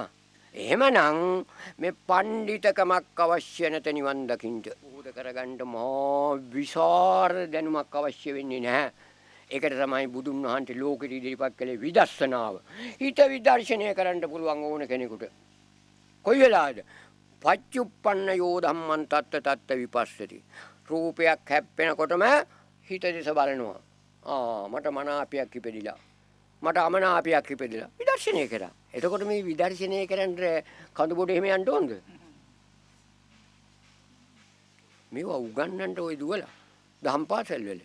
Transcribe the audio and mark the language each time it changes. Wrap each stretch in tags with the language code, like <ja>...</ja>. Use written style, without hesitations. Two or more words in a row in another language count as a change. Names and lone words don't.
<si>එහෙමනම් මේ පඬිතකමක් අවශ්‍ය නැත නිවන් දකින්න. උද කරගන්න මා විශාල දැනුමක් අවශ්‍ය වෙන්නේ නැහැ. ඒකට තමයි බුදුන් වහන්සේ ලෝකෙට ඉදිරිපත් කළේ විදර්ශනාව. හිත විදර්ශනය කරන්න පුළුවන් ඕන කෙනෙකුට. කොයි වෙලාවද?</si> <pi>පච්චුප්පන්න යෝ ධම්මං තත්ත තත්ත විපස්සති.</pi> <si>රූපයක් හැප්පෙනකොටම හිත දිස බලනවා. මට මනාපයක් ඉපදිලා. මට අමනාපයක් ඉපදිලා. විදර්ශනය කරා. එතකොට මේ විදර්ශනය කරන්න කඳු බොඩ එහෙම යන්න ඕනද? මේවා උගන්නන්න ওই දුවලා දහම් පාසල් වල.</si>